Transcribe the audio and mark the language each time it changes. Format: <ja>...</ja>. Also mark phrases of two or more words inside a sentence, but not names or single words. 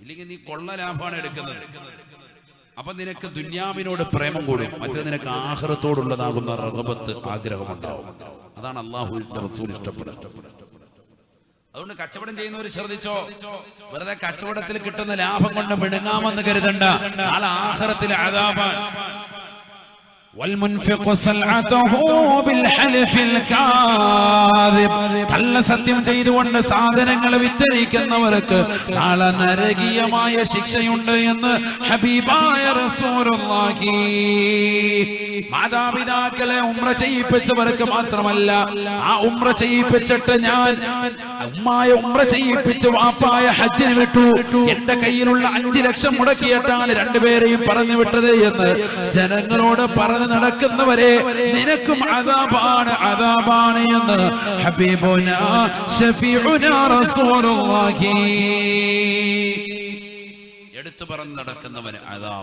<ml>ഇല്ലെങ്കിൽ നീ കൊള്ള ലാഭമാണ് എടുക്കുന്നത്. അപ്പൊ നിനക്ക് ദുന്യാവിനോട് പ്രേമം കൂടും, മറ്റേ നിനക്ക് ആഖിറത്തോടുള്ളതാകുന്ന റഗബത്ത്, ആഗ്രഹമുണ്ടാവും. അതാണ് അല്ലാഹുവിന്റെ റസൂൽ ഇഷ്ടപ്പെടുന്നത്. അതുകൊണ്ട് കച്ചവടം ചെയ്യുന്നവർ ശ്രദ്ധിച്ചോ, വെറുതെ കച്ചവടത്തിൽ കിട്ടുന്ന ലാഭം കൊണ്ട് മിടുങ്ങാമെന്ന് കരുതണ്ട. നാളെ ആഖിറത്തിൽ അദാബാണ്.</ml> <ar>والمنفق سلعته بالحلف الكاذب</ar> <ml>കള്ള സത്യം ചെയ്തുകൊണ്ട് സാധനങ്ങൾ വിറ്റഴിക്കുന്നവർക്ക് നാളെ നരകീയമായ ശിക്ഷയുണ്ട് എന്ന് ഹബീബായ റസൂലുള്ളാഹി. മാതാപിതാക്കളെ ഉംറ ചെയ്യിപ്പിച്ചവർക്ക് മാത്രമല്ല, ആ ഉംറ ചെയ്യിപ്പിച്ചിട്ട് ഞാൻ ഉമ്മായ ഉംറ ചെയ്യിപ്പിച്ച് വാപ്പായ ഹജ്ജിന് വിട്ടു, എന്റെ കയ്യിലുള്ള 5 ലക്ഷം മുടക്കിയിട്ടാണ് രണ്ടുപേരെയും പറഞ്ഞു വിട്ടത് എന്ന് ജനങ്ങളോട് പറഞ്ഞു നടക്കുന്നവരെ നിനക്കും അദാബാണ്, അദാബാണ് എന്ന്</ml> <ar>حبيبنا شفيعنا رسول الله</ar> <ml>എടുത്തു പറഞ്ഞു നടക്കുന്നവന് അദാബ.</ml>